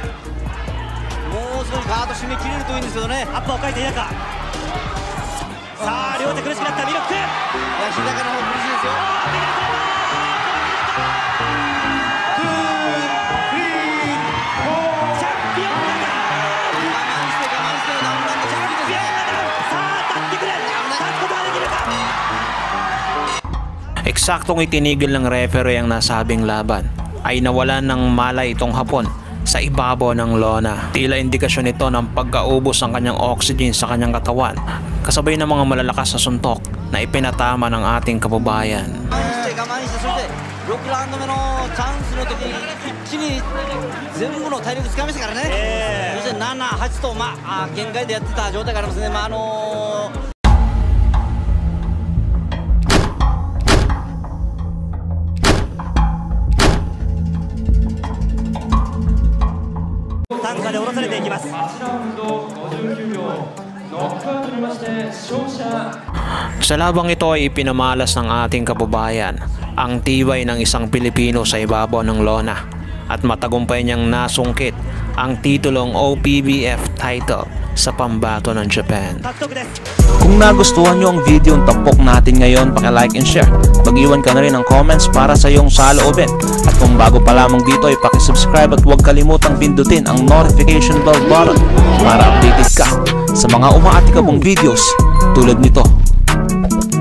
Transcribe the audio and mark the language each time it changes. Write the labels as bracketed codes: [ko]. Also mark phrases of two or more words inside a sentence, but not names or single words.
[ja] もう少しガード締め切れるといいんですけどね。アッパーを返して日高、さあ両手苦しくなったミロック。いや日高の方苦しいですよ。チャンピオンがダウン。我慢して我慢してダウンランドチャンピオンがダウン。さあ立ってくれ、立つことができるか。 [tl] Eksaktong itinigil ng referee ang nasabing laban ay nawalan ng malay itong Hapon sa ibabaw ng lona. Tila indikasyon ito ng pagkaubos ng kanyang oxygen sa kanyang katawan kasabay ng mga malalakas na suntok na ipinatama ng ating kababayan. [ja] 6 ラウンド目のチャンスの時に一気に全部の体力使いましたからね。そして7、8と限界でやってた状態がありますね。単価で下ろされていきます。 [tl] Sa labang ito ay ipinamalas ng ating kababayan ang tibay ng isang Pilipino sa ibabaw ng lona at matagumpay niyang nasungkit ang titulong OPBF title sa pambato ng Japan. Kung nagustuhan niyo ang video ng tampok natin ngayon, paki-like [en] and share. [tl] Mag-iwan ka na rin ng comments para sa iyong saloobin. At kung bago pa lamang dito ay paki-subscribe at huwag kalimutang pindutin ang [en] notification bell button [tl] para updated ka sa mga umaatikabong videos tulad nito.